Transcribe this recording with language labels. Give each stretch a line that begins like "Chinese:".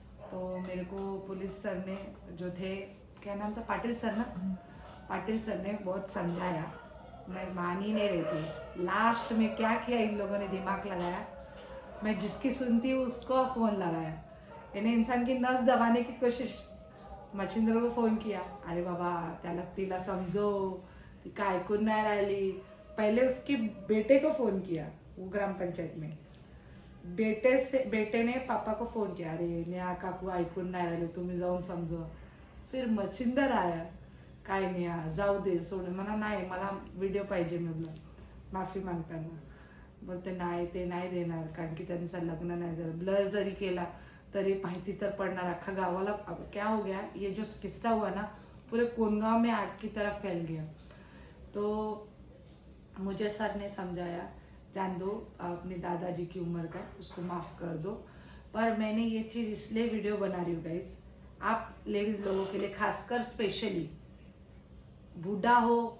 Hindi: तो मेरे को पुलिस सर ने जो थे, क्या नाम था, पाटिल सर ना, पाटिल सर ने बहुत समझाया, मैं मान ही नहीं रही थी। लास्ट में क्या किया इन लोगों ने, दिमाग लगाया, मैं जिसकी सुनती हूँ उसको फ़ोन लगाया, यानी इंसान की नस दबाने की कोशिश। मच्छिंद्र को फ़ोन किया,
Marathi: अरे बाबा तिला समजो, ती काय ऐकून नाही राहिली।
Hindi: पहले उसके बेटे को फ़ोन किया, वो ग्राम पंचायत में, बेटे ने पापा को फ़ोन किया,
Marathi: अरे नेहा काकू ऐकून नाही राहिले, तुम्ही जाऊन समजवा।
Hindi: फिर मच्छिंदर आया,
Marathi: काय नेहा जाऊ दे सोड, म्हणा नाही मला व्हिडिओ पाहिजे, मी बोला माफी मागताना, बोलते नाही ते नाही देणार, कारण की त्यांचं लग्न नाही झालं, ब्लर जरी केला तरी माहिती तर पडणार अख्खा गावाला।
Hindi: अब क्या हो गया, ये जो किस्सा हुआ ना पूरे कोनगांव में आग की तरह फैल गया। तो मुझे सर ने समझाया, जान दो, अपने दादाजी की उम्र का, उसको माफ़ कर दो। पर मैंने ये चीज़ इसलिए वीडियो बना रही हूँ गाइस, आप लेडीज़ लोगों के लिए, खासकर स्पेशली बूढ़ा हो